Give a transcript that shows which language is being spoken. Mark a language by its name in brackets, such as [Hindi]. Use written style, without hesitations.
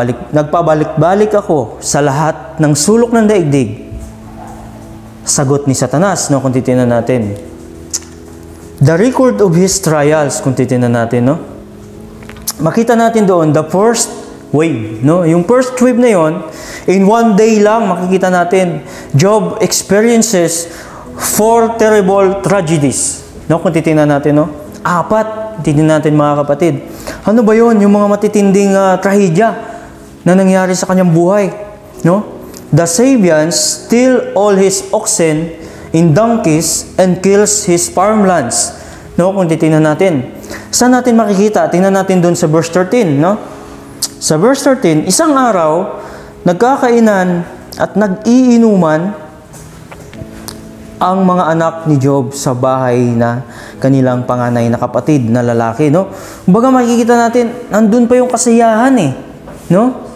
[Filipino] Nagpabalik-balik ako sa lahat ng sulok ng daigdig. Sagot ni Satanas, no, kung titingnan natin. [English] The record of his trials, [Filipino] kung titingnan natin, no? Makita natin doon, [English] the first wave, [Filipino] no? Yung [English] first wave [Filipino] na yon, [English] in one day [Filipino] lang, makikita natin, [English] Job experiences 4 terrible tragedies. [Filipino] No, kung titingnan natin, no? 4, titingnan natin mga kapatid. Ano ba 'yon? Yung mga matitinding trahedya na nangyari sa kanyang buhay, no? [English] The Sabians steal all his oxen in donkeys and kills his farmlands. [Filipino] No, kung titingnan natin. Saan natin makikita? Tingnan natin doon sa verse 13, no? Sa verse 13, isang araw nagkakainan at nag-iinuman ang mga anak ni Job sa bahay na kanilang panganay na kapatid na lalaki, no? Kumbaga makikita natin, nandun pa yung kasiyahan no?